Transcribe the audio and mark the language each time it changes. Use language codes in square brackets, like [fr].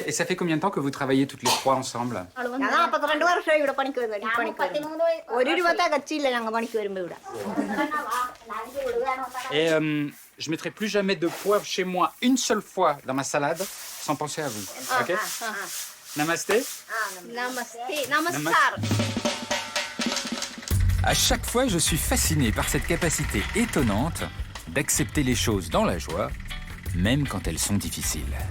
[fr] Et ça fait combien de temps que vous travaillez toutes les trois ensemble? [ml] ഞാൻ 42 വർഷമായി ഇവിടെ പണിക്ക് വരുന്നത്. ഈ പണിക്ക് വരുന്നത് 1 രൂപ തികച്ചില്ല ഞങ്ങൾ പണിക്ക് വരുമ്പോൾ ഇവിടെ. [fr] Et je mettrai plus jamais de poivre chez moi une seule fois dans ma salade sans penser à vous. Ok? Namasté. [ml] നമസ്തേ, നമസ്കാർ. [fr] À chaque fois, je suis fasciné par cette capacité étonnante d'accepter les choses dans la joie, même quand elles sont difficiles.